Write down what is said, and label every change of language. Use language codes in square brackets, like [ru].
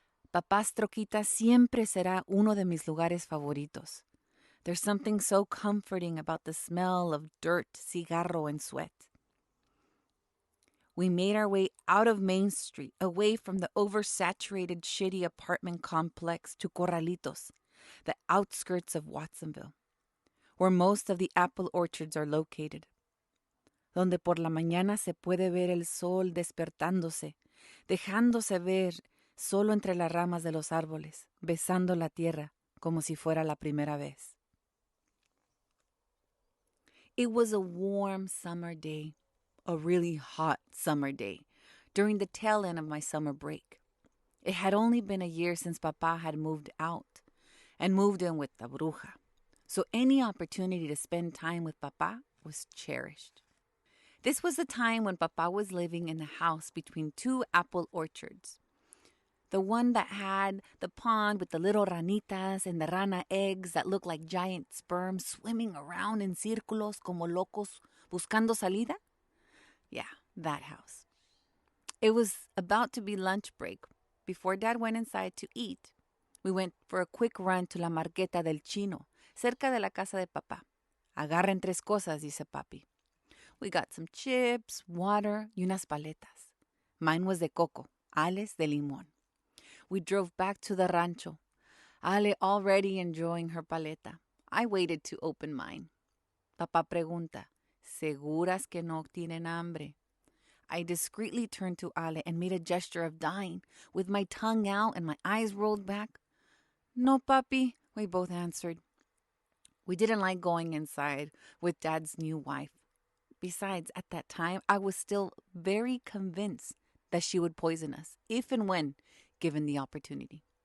[es] Papá's troquita siempre será uno de mis lugares favoritos. [en] There's something so comforting about the smell of dirt, cigarro, and sweat. We made our way out of Main Street, away from the oversaturated, shitty apartment complex to Corralitos, the outskirts of Watsonville, where most of the apple orchards are located. [es] Donde por la mañana se puede ver el sol despertándose, dejándose ver solo entre las ramas de los árboles, besando la tierra como si fuera la primera vez. [en] It was a warm summer day, a really hot summer day, during the tail end of my summer break. It had only been a year since Papa had moved out and moved in with the bruja, so any opportunity to spend time with Papa was cherished. This was the time when Papa was living in the house between two apple orchards. The one that had the pond with the little ranitas and the rana eggs that looked like giant sperm swimming around in [es] círculos como locos buscando salida? [en] Yeah, that house. It was about to be lunch break. Before Dad went inside to eat, we went for a quick run to la Marqueta del Chino, [es] cerca de la casa de Papá. Agarren 3 cosas, dice Papi. [en] We got some chips, water, [es] y unas paletas. [en] Mine was [es] de coco, [en] Ale's [es] de limón. [en] We drove back to the rancho, Ale already enjoying her paleta. I waited to open mine. [es] Papá pregunta, ¿seguras que no tienen hambre? [en] I discreetly turned to Ale and made a gesture of dying, with my tongue out and my eyes rolled back. [es] No, papi, [en] we both answered. We didn't like going inside with Dad's new wife. Besides, at that time, I was still very convinced that she would poison us, if and when given the opportunity.